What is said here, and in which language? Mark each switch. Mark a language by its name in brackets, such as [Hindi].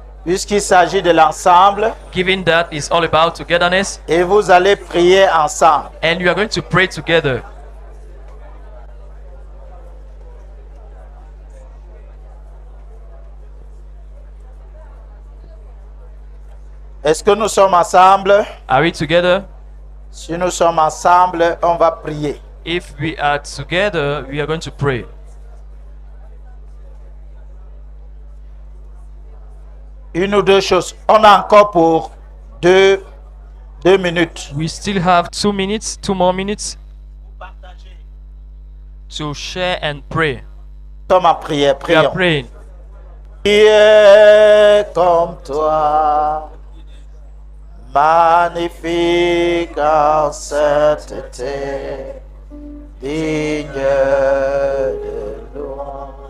[French] puisqu'il s'agit de l'ensemble, [English] given that it's all about togetherness, [French] et vous allez prier ensemble. [English] and you are going to pray together. [French] Est-ce que nous sommes ensemble? [English] Are we together? [French] Si nous sommes ensemble, on va prier. [English] If we are together, we are going to pray. [French] Une ou deux choses. On a encore pour deux minutes. [English] We still have 2 minutes, 2 more minutes to share and pray. [French] Nous sommes en prière. [English] We are [French] Prions. [English] praying. [French] Qui est comme toi, magnifique en sainteté, digne de louange.